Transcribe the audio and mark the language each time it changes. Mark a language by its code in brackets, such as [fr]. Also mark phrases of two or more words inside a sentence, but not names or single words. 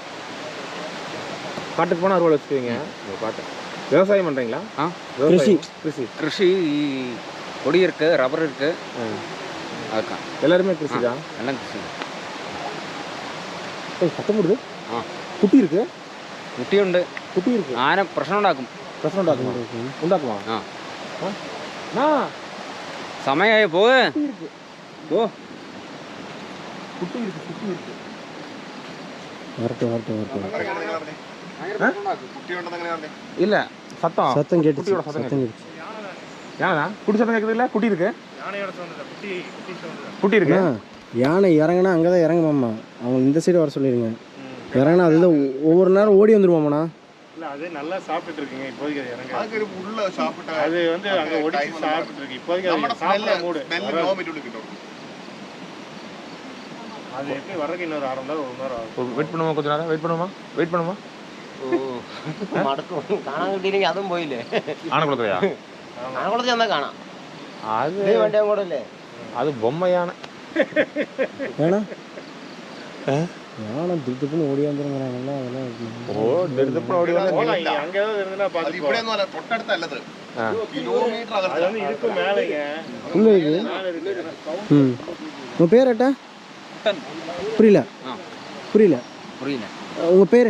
[ta] காட்டுக்கு போனால் அருவாள் வச்சுருக்கீங்க. காட்டு விவசாயம் பண்ணுறீங்களா? கிருஷி கொடி இருக்கு, ரப்பர் இருக்கு. அதுதான் எல்லாருமே கிருஷி தான். எல்லாம் கிருஷி. சத்தம் போடுது. குட்டி இருக்கு. குட்டி இருக்கு. [ml] ആന പ്രശ്നം ഉണ്ടാക്കുമോ? സമയമായി പോവ്. [ta] இல்ல சத்தம் கேட்டுச்சு. யானை குட்டி சத்தம் கேட்குது. இல்லை குட்டி இருக்கு. குட்டி இருக்கு. யானை இறங்கினா அங்கே தான் இறங்குமாம்மா. அவங்க இந்த சைடு வர சொல்லிடுங்க. இறங்கினா அதுதான் ஒவ்வொரு நேரம் ஓடி வந்துருவாங்கண்ணா. இல்லை, அது நல்லா சாப்பிட்டுட்டு இருக்குங்க. இப்போதைக்கு அது இறங்க உள்ள சாப்பிட்டு அது வந்து அங்கே ஒடிச்சு சாப்பிட்டு இருக்கு. இப்போதைக்கு அது சாப்பிட மூடு. அது எப்படி வர்றதுக்கு இன்னொரு 1/2 மணி நேரம் 1 மணி நேரம் ஆகும். வெயிட் பண்ணுமா? கொஞ்சம் நேரம் வெயிட் பண்ணுமா? [ml] കാണാൻ കിട്ടിയില്ലെങ്കിൽ അതും പോയില്ലേ? ആനക്കുളത്തിലെയാ? ആനക്കുളത്തിൽ ചെന്നാൽ കാണാം. അത് വണ്ടിയും കൂടെ അല്ലേ? അത് ബൊമ്മയാണ്. [ta] വേണോ யானை திருத்துப்புன்னு ஓடி வந்துருங்கிறாங்கல்ல, அதெல்லாம் ஓடி அங்கே ஏதாவது இருந்துன்னா பார்த்து இதுக்கு மேலேங்க உள்ள இருக்கு. உங்கள் பேர் ஏட்டா? புரியல. உங்கள் பேர்?